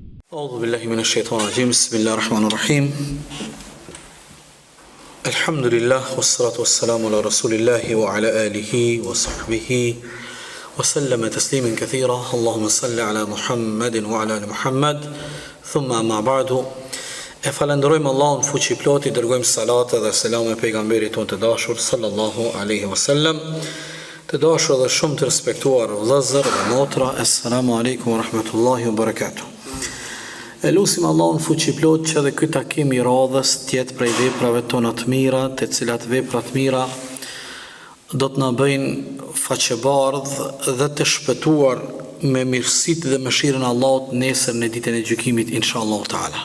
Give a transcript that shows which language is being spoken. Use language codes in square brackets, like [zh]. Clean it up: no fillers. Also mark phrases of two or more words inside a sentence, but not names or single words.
[ar] أعوذ بالله من الشيطان الرجيم بسم الله الرحمن الرحيم الحمد لله والصلاة والسلام على رسول الله وعلى آله وصحبه وسلم تسليما كثيرا اللهم صل على محمد وعلى آل محمد ثم أما بعد [sq] falenderojmë Allahun fuqi plot, I dërgojmë salate dhe selame pejgamberit tonë të dashur [ar] صلى الله عليه وسلم. [sq] Të dashur dhe shumë të respektuar vëllezër dhe motra, [ar] السلام عليكم ورحمة الله وبركاته. [sq] Lutim Allahun fuqi plot që edhe ky takim I radhës të jetë prej veprave tona të mira, të cilat vepra të mira do të na bëjnë faqebardh dhe të shpëtuar me mirësitë dhe mëshirën e Allahut nesër në ditën e gjykimit [ar] إن شاء الله تعالى.